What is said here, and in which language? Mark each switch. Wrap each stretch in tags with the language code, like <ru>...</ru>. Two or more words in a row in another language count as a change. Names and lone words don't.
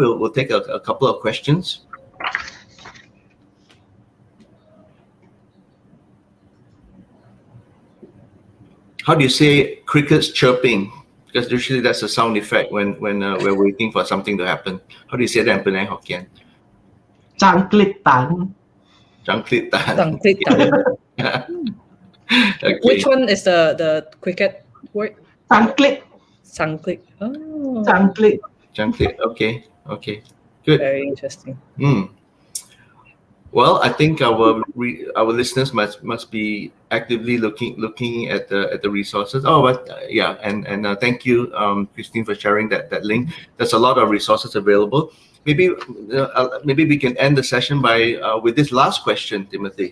<en>We'll take a couple of questions. How do you say crickets chirping? Because usually that's a sound effect when we're waiting for something to happen. How do you say that in Penang Hokkien?</en> <nan>Chang click tan. Chang click tan. Chang click tan.</nan> <en>Okay. Which one is the cricket word?</en> <nan>Chang click. Chang click. Oh. Chang click. Chang click.</nan> <en>Okay. Good. Very interesting. Well, I think our listeners must be actively looking at the resources. Oh, but and thank you, Christine, for sharing that link. There's a lot of resources available. Maybe we can end the session by with this last question, Timothy.</en>